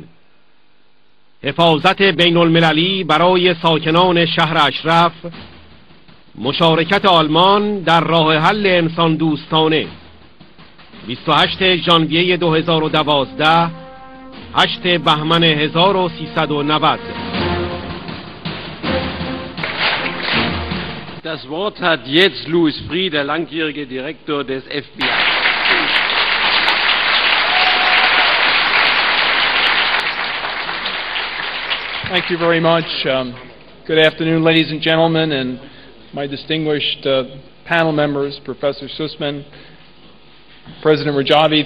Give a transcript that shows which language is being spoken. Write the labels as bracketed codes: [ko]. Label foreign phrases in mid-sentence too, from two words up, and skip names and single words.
[fa] حفاظت بین المللی برای ساکنان شهراشرف. مشارکت آلمان در راه حل انساندوستانه. 28 ژانویه 2012 8 بهمن 1390. [de] Das Wort hat jetzt Lewis, der langjährige Direktor des FBI. [en] Thank you very much. Good afternoon, ladies and gentlemen, and my distinguished panel members, Professor Sussman, President Rajvi.